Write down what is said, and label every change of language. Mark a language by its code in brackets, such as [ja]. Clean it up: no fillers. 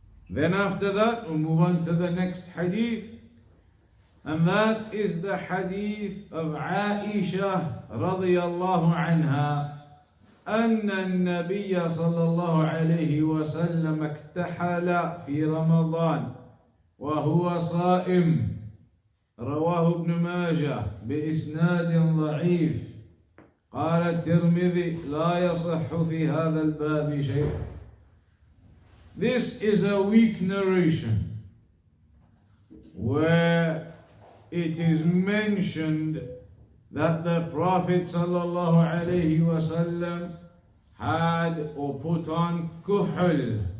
[en] Then after that, we'll move on to the next hadith. And that is the hadith of Aisha radiyallahu anha. [ar] أن النبي صلى الله عليه وسلم اكتحل في رمضان وهو صائم. رواه ابن ماجه بإسناد ضعيف. قال الترمذي لا يصح في هذا الباب شيء. [en] This is a weak narration where it is mentioned that the Prophet sallallahu alaihi wasallam had or put on kohl